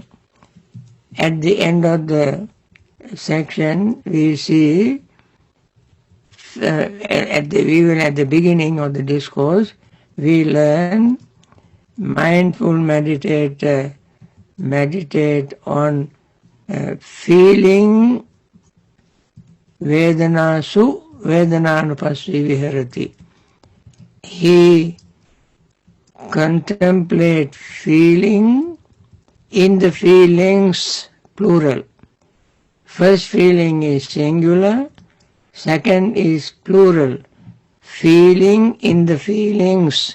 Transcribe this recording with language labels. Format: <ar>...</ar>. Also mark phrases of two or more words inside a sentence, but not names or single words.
<en>At the end of the section, we see, at the beginning of the discourse, we learn mindful meditate on feeling</en> <pi>vedanasu vedananupassi viharati.</pi> <en>He contemplates feeling in the feelings plural. First feeling is singular, second is plural. Feeling in the feelings.</en>